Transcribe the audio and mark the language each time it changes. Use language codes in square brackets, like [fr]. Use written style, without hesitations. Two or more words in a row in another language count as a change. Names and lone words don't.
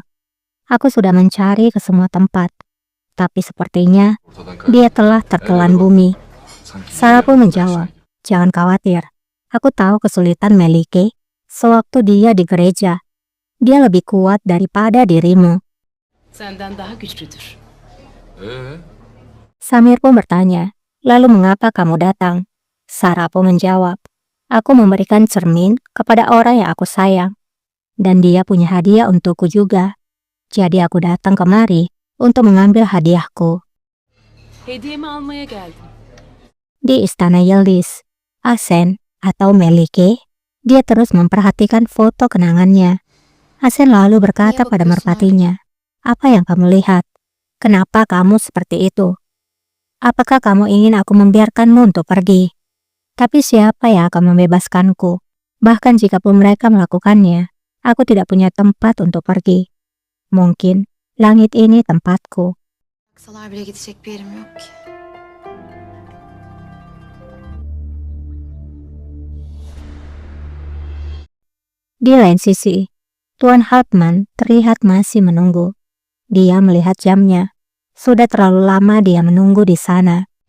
[id] Aku sudah mencari ke semua tempat, tapi sepertinya dia telah tertelan bumi." Sarah pun menjawab, "Jangan khawatir, aku tahu kesulitan Melike sewaktu dia di gereja. Dia lebih kuat daripada dirimu." [tr] Senden daha güçlüdür. [id] Samir pun bertanya, "Lalu mengapa kamu datang?" Sarah pun menjawab, "Aku memberikan cermin kepada orang yang aku sayang, dan dia punya hadiah untukku juga. Jadi aku datang kemari untuk mengambil hadiahku." [tr] Hediyemi almaya geldim. [id] Di istana Yildiz, Asen atau Melike, dia terus memperhatikan foto kenangannya. Asen lalu berkata pada merpatinya, "Apa yang kamu lihat? Kenapa kamu seperti itu? Apakah kamu ingin aku membiarkanmu untuk pergi? Tapi siapa yang akan membebaskanku? Bahkan jika pun mereka melakukannya, aku tidak punya tempat untuk pergi. Mungkin langit ini tempatku." [tr] Aksalar bile gidecek bir yerim yok ki. [id] Di lain sisi, Tuan Hartman terlihat masih menunggu. Dia melihat jamnya. Sudah terlalu lama dia menunggu di sana.